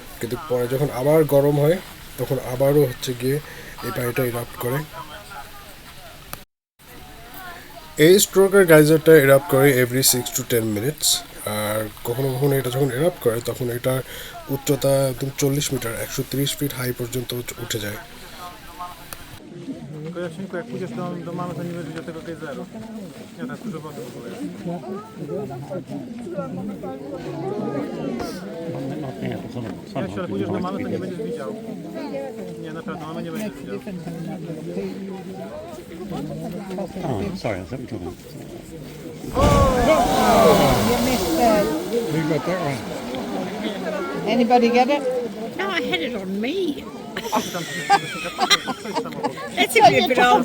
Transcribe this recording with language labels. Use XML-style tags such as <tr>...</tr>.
<bn>কিন্তু পরে যখন আবার গরম হয় তখন আবারও হচ্ছে গিয়ে এই পানিটা ইরাপ্ট করে। এই স্ট্রোকের গাইজারটা ইরাপ্ট করে এভরি 6 to 10 মিনিটস। আর কখনো কখনো এটা যখন ইরাপ্ট করে তখন এটার উচ্চতা একদম 40 মিটার, 130 ফিট হাই পর্যন্ত উঠে যায়।</bn> <pl>Kojaczynku, jak pójdziesz do mamy, to nie będziesz widział tego gejzeru. Nie, tam jest dużo wody w ogóle. Nie, ale pójdziesz do mamy, to nie będziesz widział. Nie, naprawdę, mamy nie będziesz widział.</pl> <en>Oh, sorry, I thought we were talking. You missed that. Who got that one? Anybody get it? No, I had it on me.</en> <pl>Tam coś samochód.</pl> <en>That's a bit of an old</en>